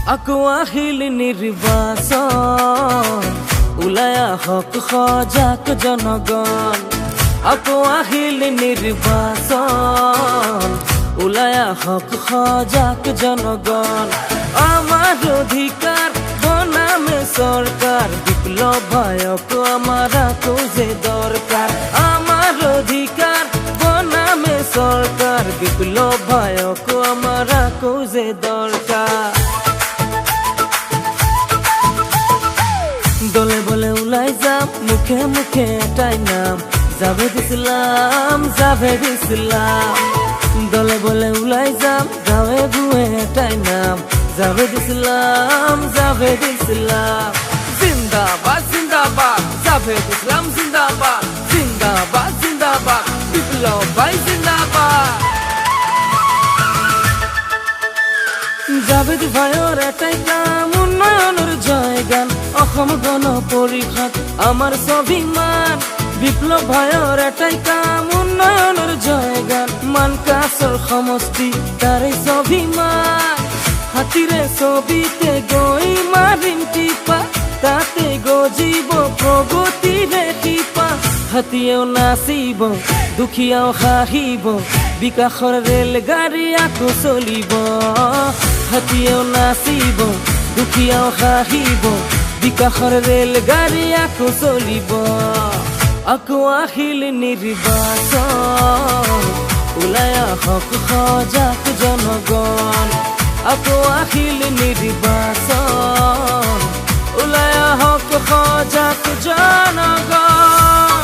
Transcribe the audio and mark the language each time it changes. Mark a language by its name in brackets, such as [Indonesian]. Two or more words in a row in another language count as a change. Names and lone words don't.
[Bangla] আকো আহিল নির্বাচন উলায়া হক সজাগ জনগণ আকো আহিল নির্বাচন উলায়া হক সজাগ জনগণ আমার অধিকার বনামে সরকার বিপ্লবায়ক আমার যে দরকার আমার অধিকার বনামে সরকার বিপ্লবায়ক আমার যে দরকার দলে বলে উলাই যাম মুখে মুখে এটাই নাম জাভেদ ইসলাম জাভেদ ইসলাম দলে বলে উলাই যাম গাঁয়ে গুয়ে এটাই নাম জাভেদ ইসলাম জাভেদ ইসলাম জিন্দাবাদ জিন্দাবাদ জাভেদ ইসলাম জিন্দাবাদ জিন্দাবাদ জিন্দাবাদ বিপ্লব ভাই জিন্দাবাদ জাভেদ ভাইয়ের এটাই কাম উন্নয়নের জয়গান অসম গণ পরিষদ আমার স্বাভিমান বিপ্লব ভাইয়ের এটাই কাম উন্নয়নের জয়গান [Assamese] মানকাছৰ সমষ্টি তাৰে স্বাভিমান হাতীৰে ছবিতে গৈ মাৰিম টিপা তাতে গজিব প্ৰগতিৰে শিপা হাতীয়েও নাচিব দুখীয়াও হাঁহিব বিকাশৰ ৰেলগাড়ী আকৌ চলিব হাতীয়েও নাচিব দুখীয়াও হাঁহিব বিকাশৰ ৰেলগাড়ী আকৌ চলিব [Bangla] আকো আহিল নির্বাচন উলায়া হক সজাগ জনগণ আকো আহিল নির্বাচন উলায়া হক সজাগ জনগণ